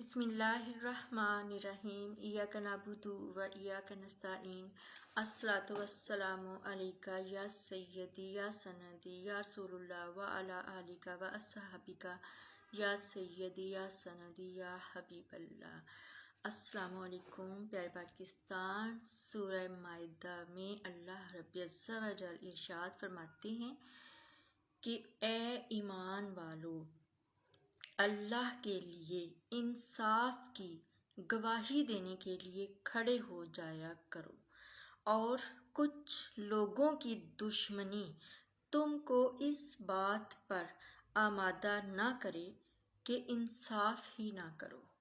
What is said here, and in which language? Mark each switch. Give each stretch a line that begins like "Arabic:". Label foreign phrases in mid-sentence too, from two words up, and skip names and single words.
Arabic: بسم الله الرحمن الرحيم إياك نعبد وإياك نستعين الصلاة والسلام عليك يا سيدي يا سندي يا رسول الله وعلى آلك وأصحابك يا سيدي يا سندي يا حبيب الله. السلام عليكم
Urdu: پیارے پاکستان. سورہ مائدہ میں اللہ رب العزت و جل ارشاد فرماتے ہیں کہ اے ایمان والو، اللہ کے لیے انصاف کی گواہی دینے کے لیے کھڑے ہو جایا کرو اور کچھ لوگوں کی دشمنی تم کو اس بات پر آمادہ نہ کرے کہ انصاف ہی نہ کرو.